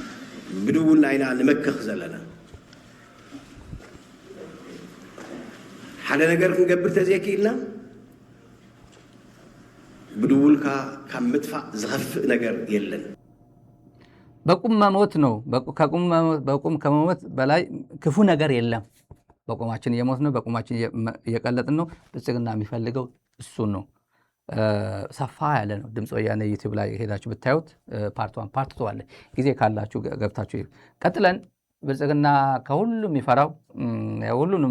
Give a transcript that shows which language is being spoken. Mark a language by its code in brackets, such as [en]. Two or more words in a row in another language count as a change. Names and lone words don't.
[ti] ብድውልና ኢና ንመክኽ ዘለና። ሓደ ነገር ክንገብር ተዘይክኢልና ብድውልካ ካብ ምጥፋእ ዝኸፍእ ነገር የለን። [am] በቁም መሞት ነው። በቁም ከመሞት በላይ ክፉ ነገር የለም። በቁማችን እየሞት ነው፣ በቁማችን እየቀለጥን ነው። ብልጽግና የሚፈልገው እሱን ነው። ሰፋ ያለ ነው። ድምፅ ወያነ ዩቲዩብ ላይ ሄዳችሁ ብታዩት [en] part 1 part 2 [am] አለ። ጊዜ ካላችሁ ገብታችሁ ቀጥለን ብልጽግና ከሁሉም ይፈራው ሁሉንም